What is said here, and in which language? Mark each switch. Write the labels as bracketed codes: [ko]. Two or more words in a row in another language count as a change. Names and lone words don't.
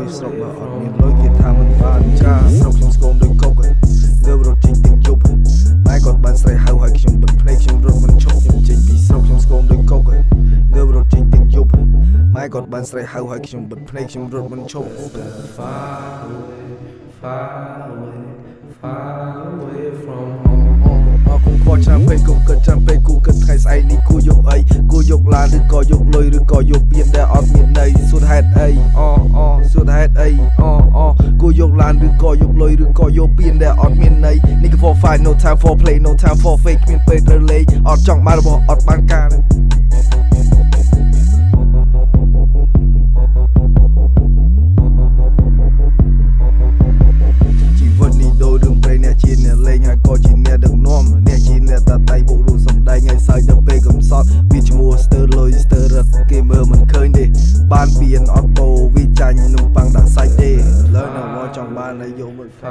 [km] បើអត់មានលុយគេថាមិនបានចាស្រុកខ្ញុំស្គមដូចកុកងើបរត់ចេញទាំងយប់ម៉ែគាត់បានស្រែកហៅឲ្យខ្ញុំបិទភ្នែកខ្ញុំរត់មិនឈប់ខ្ញុំចេញពីស្រុកខ្ញុំស្គមដូចកុកងើបរត់ចេញទាំងយប់ម៉ែគាត់បានស្រែកហៅឲ្យខ្ញុំបិទភ្នែកខ្ញុំរត់មិនឈប់ [en] Far away from home [km] គង់ខ្វល់ឆ្នាំពេកគង់គិតចាំពេកគូគិតថ្ងៃស្អែកនេះគូយកអីគូយកឡានឬក៏យកលុយឬក៏យកពៀនដែលអត់មានន័យសួរហេតុអីសួរហេតុអីគូយកឡានឬក៏យកលុយឬក៏យកពៀនដែលអត់មានន័យ [en] Nigga for fight no time for play no time for fake [km] គ្មានពេលត្រូវលេងអត់ចង់បានរបស់អត់បានការ ដូចរឿងព្រៃអ្នកជាអ្នកលេងហើយក៏ជាអ្នកដឹកនាំអ្នកជាអ្នកតាតៃបុករូបសំដែងឲ្យសើចដល់ពេលកំសត់វាឈ្មោះស្ទើរលុយស្ទើររឹកគេមើលមិនឃើញទេបានពៀនអត់ពោវាចាញ់នំប៉័ងដាក់សាច់ទេលើនៅមកចង់បានឲ្យយកមក